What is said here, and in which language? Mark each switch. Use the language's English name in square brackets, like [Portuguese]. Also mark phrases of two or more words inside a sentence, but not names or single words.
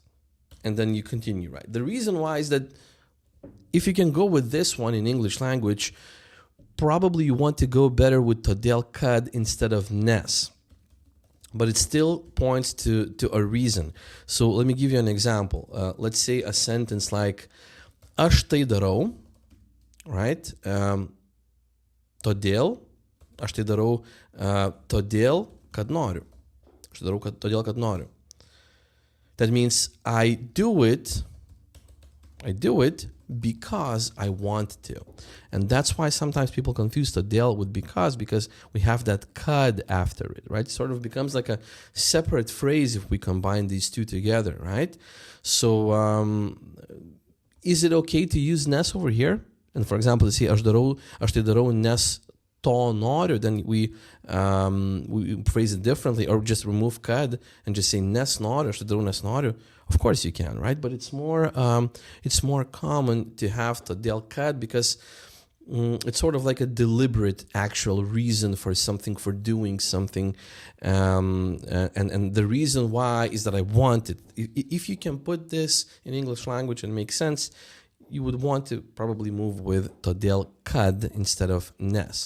[English] And then you continue, right? The reason why is that if you can go with this one in English language, probably you want to go better with [Lithuanian] Todėl kad [English] instead of Nes. But it still points to a reason. So let me give you an example. Let's say a sentence like [Lithuanian] aš tai darau, [English] right? [Lithuanian] Todėl, aš tai darau todėl kad noriu. Aš tai darau todėl kad noriu. [English] That means I do it because I want to. And that's why sometimes people confuse Todėl with because we have that kad after it, right? It sort of becomes like a separate phrase if we combine these two together, right? So is it okay to use Nes over here? And for example, say [Lithuanian] aš tai darau nes to noriu, [English] then we phrase it differently, or just remove kad and just say [Lithuanian] nes noriu, aš tai darau nes noriu. [English] Of course you can, right? But it's more common to have [Lithuanian] Todėl kad [English] because it's sort of like a deliberate actual reason for something, for doing something, and the reason why is that I want it. If you can put this in English language and make sense, you would want to probably move with [Lithuanian] Todėl kad [English] instead of Nes.